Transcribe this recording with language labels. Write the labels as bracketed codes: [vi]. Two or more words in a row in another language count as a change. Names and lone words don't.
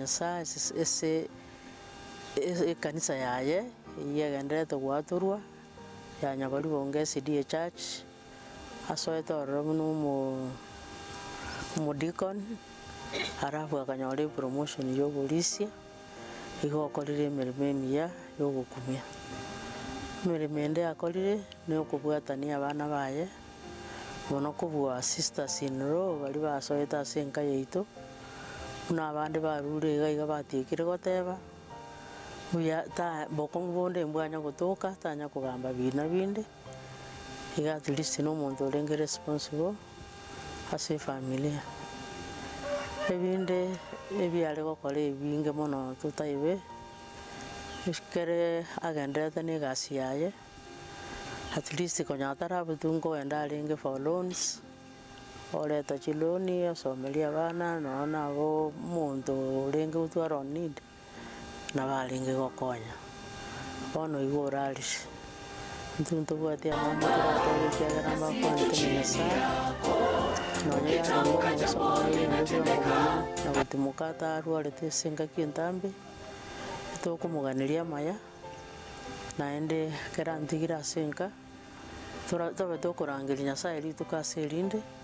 [guz] Nyasaye ase ekanisa yaye egenderete gwatorwa ya Nyabaribonge SDA Church asoete ororo buna omodikon arabu akanyora promotion ya oborisia igo okorire emeremo emiya ya ogokumia emeremo ende akorire na okobwatania abana baye mono kobua [en] sisters in law [guz] bari basoete ase enka yaito buna abande barure iga batiekire goteba buya bokong'u bonde mbwanya gotoka tanya kogamba bina binde iga [en] at least [guz] no omonto orenge responsible ase efamilia ebinde ebiare gokora ebinge mono totaibe ekere agenderete na egasi yaye [en] at least [guz] konya tarabutu nkogenda arenge [en] for loans [guz] oreta chiloni osomeria abana nonya nabo omonto orenge gotwara [en] on need [guz] nabarenge gokonya bono igo orarire intwe ntobwate amang'ana torateba ekiagera mbakwanete na Nyasaye nonya yarenge omogosoma ebinto bwa na gotimoka atarwarete ase engaki entambe tokomoganeria amaya naende ekero antigire ase enka tobe tokorangeria Nyasaye rituko ase erinde